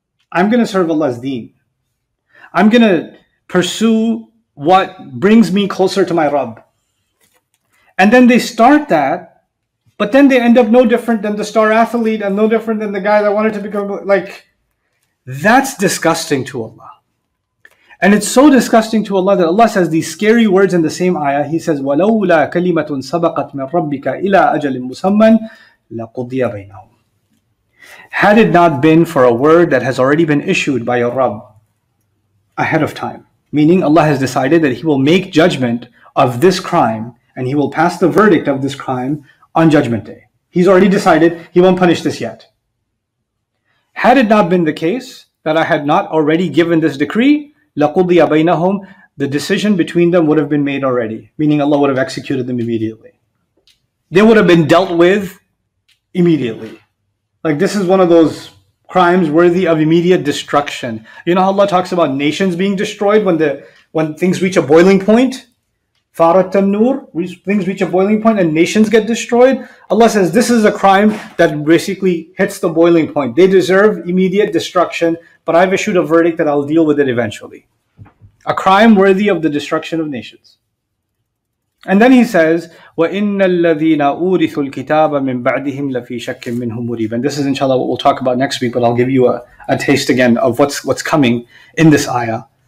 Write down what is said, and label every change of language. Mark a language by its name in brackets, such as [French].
[English] I'm going to serve Allah's deen. I'm going to pursue what brings me closer to my Rabb. And then they start that, but then they end up no different than the star athlete and no different than the guy that wanted to become, like, that's disgusting to Allah. And it's so disgusting to Allah that Allah says these scary words in the same ayah. He says, [Arabic] وَلَوْلَا كَلِمَةٌ سَبَقَتْ مِنْ رَبِّكَ إِلَىٰ أَجَلٍ مُسَمًّى لَقُضِيَ بَيْنَهُمْ. [English] Had it not been for a word that has already been issued by your Rabb ahead of time, meaning Allah has decided that He will make judgment of this crime and He will pass the verdict of this crime on Judgment Day. He's already decided He won't punish this yet. Had it not been the case that I had not already given this decree, [Arabic] لَقُضِيَ بَيْنَهُمْ, [English] the decision between them would have been made already, meaning Allah would have executed them immediately. They would have been dealt with immediately. Like, this is one of those crimes worthy of immediate destruction. You know how Allah talks about nations being destroyed when things reach a boiling point? Farat an-nur, things reach a boiling point and nations get destroyed. Allah says this is a crime that basically hits the boiling point. They deserve immediate destruction, but I've issued a verdict that I'll deal with it eventually. A crime worthy of the destruction of nations. And then He says, [Arabic] وَإِنَّ الَّذِينَ أُورِثُوا الْكِتَابَ مِنْ بَعْدِهِمْ لَفِي شَكٍّ مِّنْهُ مُرِيبٍ. [English] And this is inshallah what we'll talk about next week, but I'll give you a taste again of what's coming in this ayah.